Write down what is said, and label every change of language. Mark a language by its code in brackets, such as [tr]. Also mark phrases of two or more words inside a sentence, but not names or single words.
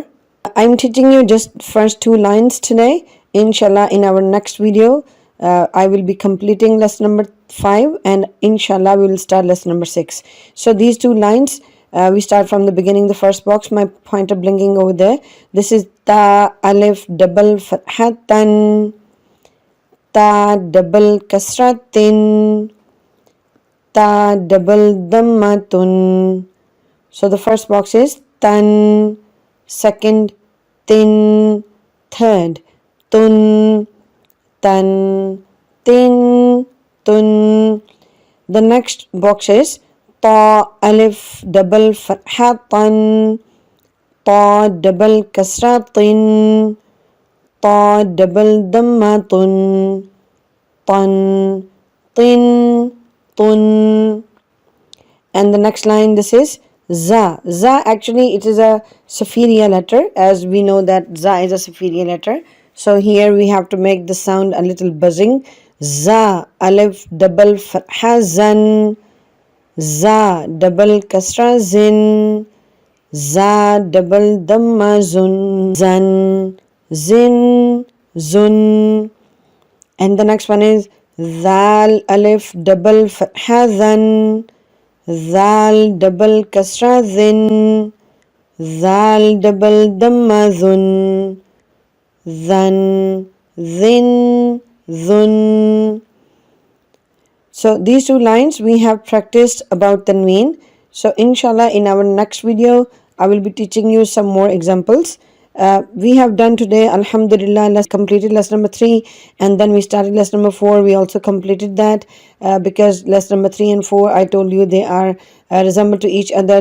[en] I'm teaching you just first 2 lines today. [ar] إن شاء الله, [en] in our next video, I will be completing lesson number 5, and [ar] إن شاء الله [en] we will start lesson number 6. So these 2 lines, we start from the beginning, the first box, my pointer blinking over there. This is ta alif double fathatan, ta double kasratin, ta double dhammatun. So the first box is tan, second tin, third tun, tan, tin, tun. The next box is ta alif double fathatan, ta double kasratin, ta double dhammatun, tan, tin, tun. And the next line, this is za. Za, actually it is a superior letter, as we know that za is a superior letter. So here we have to make the sound a little buzzing. Za alif double fatha zan, za double kasra zin, za double dhamma zun, zan, zin, zun. And the next one is zal alif double fatha zan, zal double kasra zin, zal double dhamma zun, zan, zin, zun. So these 2 lines we have practiced about tanween. So [ar] إن شاء الله [en] in our next video I will be teaching you some more examples. We have done today, [ar] الحمد لله, [en] completed lesson number 3, and then we started lesson number 4. We also completed that because lesson number 3 and 4, I told you they are resemble to each other.